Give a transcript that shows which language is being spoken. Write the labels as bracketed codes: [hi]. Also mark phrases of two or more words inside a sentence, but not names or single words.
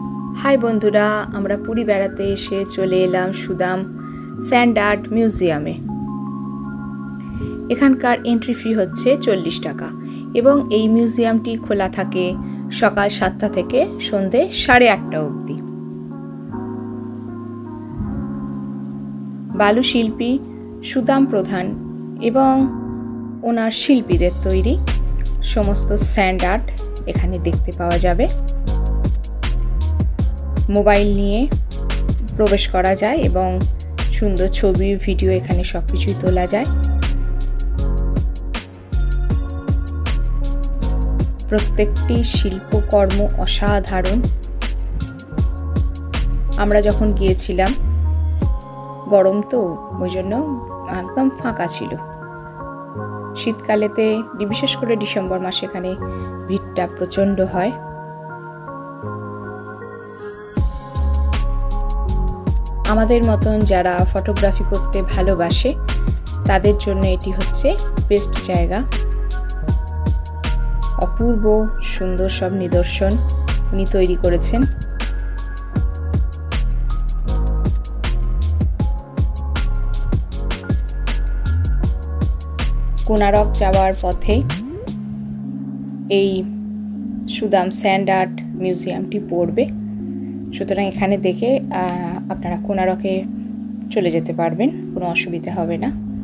[bn] হাই বন্ধুরা আমরা পুরী বেড়াতে এসে চলে এলাম সুদাম স্যান্ড আর্ট মিউজিয়ামে। এখানকার [en] entry fee [bn] হচ্ছে 40 টাকা এবং এই মিউজিয়ামটি খোলা থাকে সকাল 7টা থেকে সন্ধে 8:30 অব্দি। বালু শিল্পী সুদাম প্রধান এবং ওনার শিল্পীদের তৈরি সমস্ত [en] sand art [bn] এখানে দেখতে পাওয়া যাবে। মোবাইল নিয়ে প্রবেশ করা যায় এবং সুন্দর ছবি ভিডিও এখানে সবকিছুই তোলা যায়। প্রত্যেকটি শিল্পকর্ম অসাধারণ। আমরা যখন গিয়েছিলাম গরম তো ওইজন্য একদম ফাঁকা ছিলো। শীতকালেতে বিশেষ করে ডিসেম্বর মাসে এখানে ভিড়টা প্রচণ্ড হয়। আমাদের মতন যারা ফটোগ্রাফি করতে ভালোবাসে তাদের জন্য এটি হচ্ছে বেস্ট জায়গা। অপূর্ব সুন্দর সব নিদর্শন উনি তৈরি করেছেন। কোনারক যাবার পথে এই সুদাম স্যান্ড আর্ট মিউজিয়ামটি পড়বে। সুতরাং এখানে দেখে আপনারা কোনারকে চলে যেতে পারবেন, কোনো অসুবিধা হবে না।